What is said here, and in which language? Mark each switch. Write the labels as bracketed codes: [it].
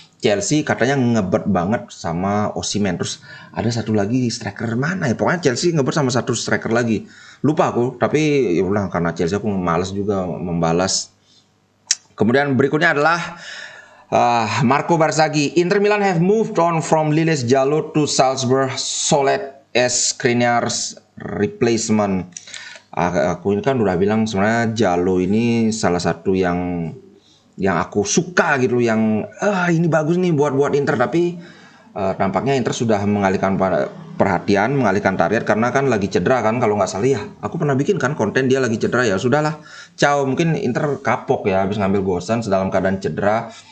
[id] Chelsea katanya ngebet banget sama Osimhen. Terus ada satu lagi striker mana ya? Pokoknya Chelsea ngebet sama satu striker lagi. Lupa aku, tapi ya udah, karena Chelsea aku malas juga membalas. Kemudian berikutnya adalah Marco Barzaghi. [en] Inter Milan have moved on from Liles Jallo to Salzburg Soled as Skriniar's replacement. [id] Aku ini kan udah bilang sebenarnya Jallo ini salah satu yang aku suka gitu, yang ini bagus nih buat Inter, tapi tampaknya Inter sudah mengalihkan perhatian, mengalihkan target karena kan lagi cedera kan, kalau nggak salah ya. Aku pernah bikin kan konten dia lagi cedera, ya sudahlah. Ciao, mungkin Inter kapok ya habis ngambil Gosens dalam keadaan cedera.